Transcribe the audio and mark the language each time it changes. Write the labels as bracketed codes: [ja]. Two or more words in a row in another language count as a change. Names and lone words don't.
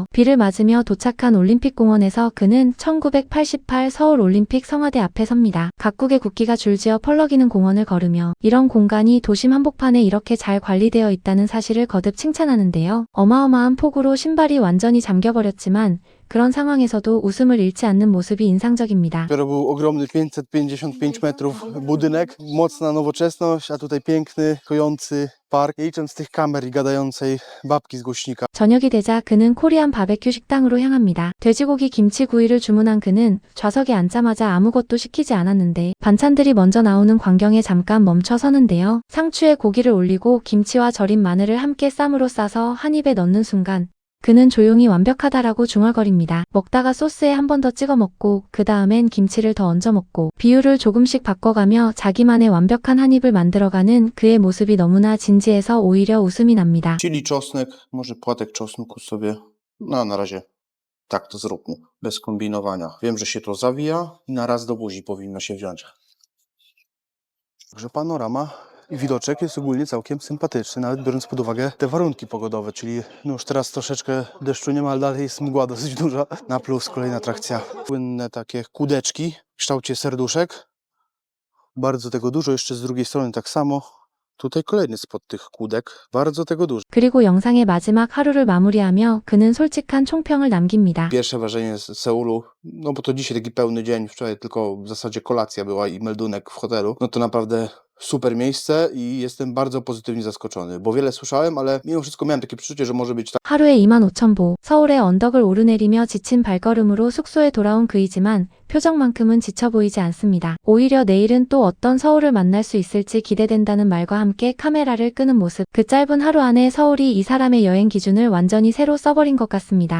[ko] 비를 맞으며 도착한 올림픽공원에서 그는 1988 서울올림픽 성화대 앞에 섭니다. 각국의 국기가 줄지어 펄럭이는 공원을 걸으며 이런 공간이 도심 한복판에 이렇게 잘 관리되어 있다는 사실을 거듭 칭찬하는데요. 어마어마한 폭우로 신발이 완전히 잠겨버렸지만 그런 상황에서도 웃음을 잃지 않는 모습이 인상적입니다. [pl] dopiero był ogromny 555 metrów budynek, mocna nowoczesność, a tutaj piękny, kojący park. Nie licząc tych kamer i gadającej babki z głośnika. [ko] 저녁이 되자 그는 코리안 바베큐 식당으로 향합니다. 돼지고기 김치구이를 주문한 그는 좌석에 앉자마자 아무것도 시키지 않았는데 반찬들이 먼저 나오는 광경에 잠깐 멈춰 서는데요. 상추에 고기를 올리고 김치와 절인 마늘을 함께 쌈으로 싸서 한 입에 넣는 순간 그는 조용히 완벽하다라고 중얼거립니다. 먹다가 소스에 한 번 더 찍어 먹고 그 다음엔 김치를 더 얹어 먹고 비율을 조금씩 바꿔가며 자기만의 완벽한 한 입을 만들어가는 그의 모습이 너무나 진지해서 오히려 웃음이 납니다. [pl] Chili, czosnek, może płatek czosnku sobie. No na razie tak to zróbmy, bez kombinowania. Wiem, że się to zawija i na raz do buzi powinno się wziąć. Także panorama i widoczek jest ogólnie całkiem sympatyczny, nawet biorąc pod uwagę te warunki pogodowe, czyli no już teraz troszeczkę deszczu nie ma, ale dalej jest mgła dosyć duża. Na plus kolejna atrakcja. Płynne takie kudeczki w kształcie serduszek. Bardzo tego dużo, jeszcze z drugiej strony tak samo. Tutaj kolejny spod tych kłódek, bardzo tego dużo. [ko] 그리고 영상의 마지막 하루를 마무리하며 그는 솔직한 총평을 남깁니다. [pl] Pierwsze wrażenie z Seulu, no bo to dzisiaj taki pełny dzień, wczoraj tylko w zasadzie kolacja była i meldunek w hotelu, no to naprawdę super miejsce i jestem bardzo pozytywnie zaskoczony, bo wiele słyszałem, ale mimo wszystko miałem takie przeczucie, że może być tak. [ko] 하루에 25,000보, 서울의 언덕을 오르내리며 지친 발걸음으로 숙소에 돌아온 그이지만 표정만큼은 지쳐 보이지 않습니다. 오히려 내일은 또 어떤 서울을 만날 수 있을지 기대된다는 말과 함께 카메라를 끄는 모습. 그 짧은 하루 안에 서울이 이 사람의 여행 기준을 완전히 새로 써버린 것 같습니다.